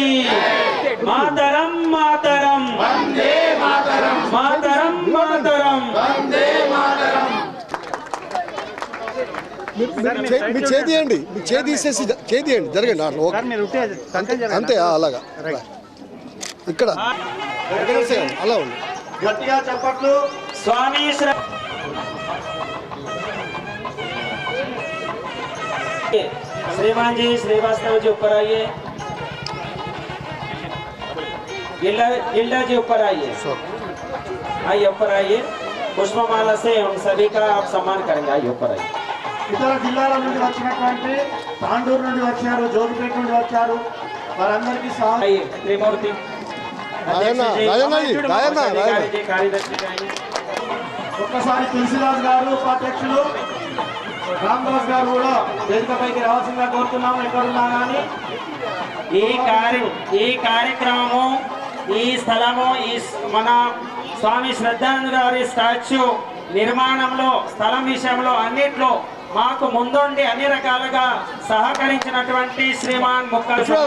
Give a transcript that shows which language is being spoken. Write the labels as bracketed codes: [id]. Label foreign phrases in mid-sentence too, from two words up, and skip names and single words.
[sa] मातरं मातरं वन्दे मातरं मातरं मातरं वन्दे मातरं. [te] మీ చేయండి, మీ తీసేసి చేయండి, జరగండి అంతే. అలాగా ఇక్కడ అలా ఉంది. గట్టిగా చెప్పట్లు. [hi] స్వామి श्रीमान जी श्रीवास्तव जी ऊपर आइए. गिल्डा जी ऊपर आइए. आइए ऊपर आइए. पुष्पमाला से हम सभी का आप सम्मान करेंगे. आइए ऊपर आइए. [te] ఇతర జిల్లాల నుండి వచ్చినటువంటి తాండూరు నుండి వచ్చారు, జోగిపేట నుండి వచ్చారు, వారందరికీ [hi] आइए त्रिमूर्ति [te] ఒక్కసారి తులసిదాస్ గారు ఉపాధ్యక్షులు రామదాస్ గారు కూడా వేదికపైకి రావాల్సిందిగా కోరుతున్నాము. ఎక్కడున్నా కానీ ఈ కార్యక్రమము, ఈ స్థలము, ఈ మన స్వామి శ్రద్ధానంద గారి స్టాచ్యూ నిర్మాణంలో, స్థలం విషయంలో అన్నిట్లో మాకు ముందుండి అన్ని రకాలుగా సహకరించినటువంటి శ్రీమాన్ ముక్కల్